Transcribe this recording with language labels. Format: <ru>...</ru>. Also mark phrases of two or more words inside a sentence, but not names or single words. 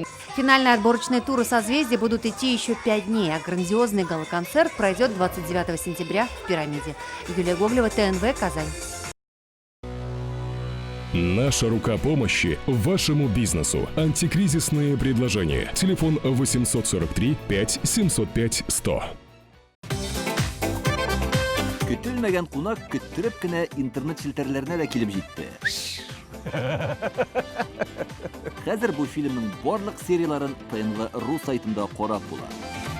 <ru>Финальные отборочные туры «Созвездия» будут идти еще 5 дней, а грандиозный гала-концерт пройдет 29 сентября в «Пирамиде». Юлия Гоголева, ТНВ, Казань. Наша рука помощи вашему бизнесу. Антикризисные предложения. Телефон 843 5 705 100.</ru> <tt>Көтелмәгән кунак көттүреп кенә интернет челтәрләренә дә килеп җитте. Хәзер бу фильмның барлык серияларын ТНВ.ру сайтында карап була.</tt>